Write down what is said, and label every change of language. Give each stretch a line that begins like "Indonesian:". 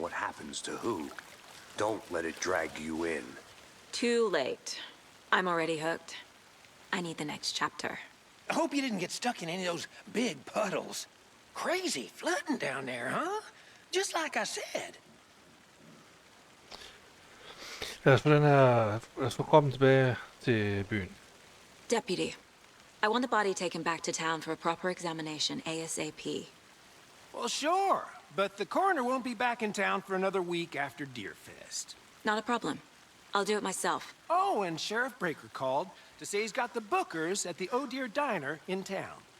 English: what happens to who. Don't let it drag you in. Too late. I'm already hooked. I need the next chapter. I hope you didn't get stuck in any of those big puddles. Crazy flooding down there, huh? Just like I said.
Danish: Lad os få kroppen tilbage til byen.
English: Deputy, I want the body taken back to town for a proper examination ASAP. Well, sure. But the coroner won't be back in town for another week after Deerfest. Not a problem. I'll do it myself. Oh, and Sheriff Breaker called to say he's got the bookers at the Oh Dear Diner in town.